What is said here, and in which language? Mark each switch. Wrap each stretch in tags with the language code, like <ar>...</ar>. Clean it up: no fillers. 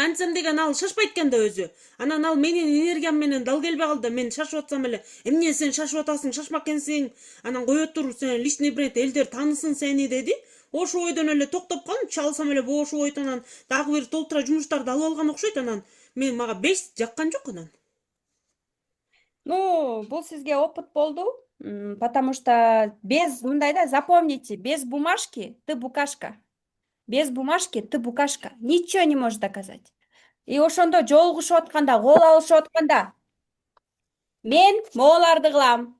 <ky>Антсам деген ал шашпайт экен да өзү. Анан ал менин энергиям менен дал келбей калды. Мен шашып атсам эле, эмне сен шашып атасың, шашмак экенсиң. Анан кое тур, сен личный бренд, элдер таанысын сени деди. Ошо ойдон эле токтоп калдым, чалсам эле ошо ойдон анан дагы бир толтура жумуштарды алып алган окшойт. Анан мага беш жаккан жок анан. Бул сизге опыт болду,</ky> <ru>потому что без,</ru> <ky>мындай да,</ky> <ru>запомните, без бумажки ты букашка. Без бумажки ты букашка. Ничего не можешь доказать.</ru> <ky>И ошондо жолугушуп атканда, кол алышып атканда, мен моуларды кылам.</ky>